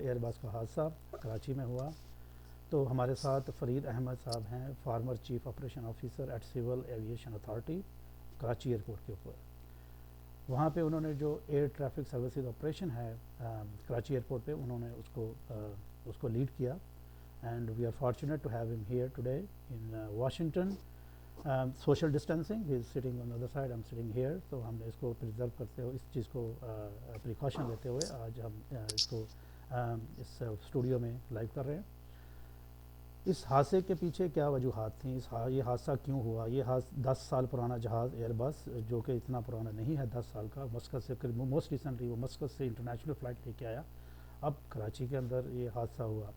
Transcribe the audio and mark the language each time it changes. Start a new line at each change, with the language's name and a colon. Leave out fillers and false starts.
Urdu: Year بس کا حادثہ کراچی میں ہوا. تو ہمارے ساتھ فرید احمد صاحب ہیں,
English: former chief operation officer at civil aviation authority Karachi airport
Urdu: کے اوپر. وہاں پہ انہوں نے جو ایئر ٹریفک سروسز آپریشن ہے کراچی ایئرپورٹ پہ, انہوں نے اس کو لیڈ کیا.
English: And we are fortunate to have him here today in Washington. Social distancing, he is sitting on the other side, I'm sitting here.
Urdu: تو ہم نے اس کو پریزرو کرتے ہوئے, اس چیز کو پریکاشن لیتے ہوئے آج ہم اس کو اس اسٹوڈیو میں لائیو کر رہے ہیں. اس حادثے کے پیچھے کیا وجوہات تھیں, یہ حادثہ کیوں ہوا؟ یہ 10 سال پرانا جہاز ایئر بس, جو کہ اتنا پرانا نہیں ہے 10 سال کا, مسقط سے
English: most recently
Urdu: وہ مسقط سے انٹرنیشنل فلائٹ لے کے آیا, اب کراچی کے اندر یہ حادثہ ہوا.